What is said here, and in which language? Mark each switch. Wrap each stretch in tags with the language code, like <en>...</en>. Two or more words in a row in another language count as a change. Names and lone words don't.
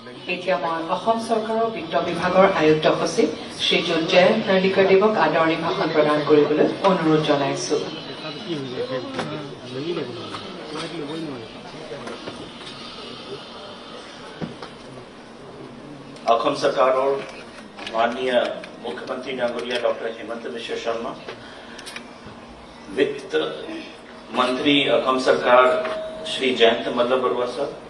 <as>এতিয়া মই অসম চৰকাৰৰ বিত্ত বিভাগৰ আয়ুক্ত সচিব শ্ৰীযুত জয়ন্ত নাৰ্লিকাৰদেৱক আদৰণি ভাষণ প্ৰদান কৰিবলৈ অনুৰোধ জনাইছো।</as> <hi>असम सरकार और माननीय मुख्यमंत्री डांगरिया डॉक्टर हेमंत बिश्व शर्मा, वित्त मंत्री असम सरकार श्री जयंत मल्ल बरुआ सर,</hi>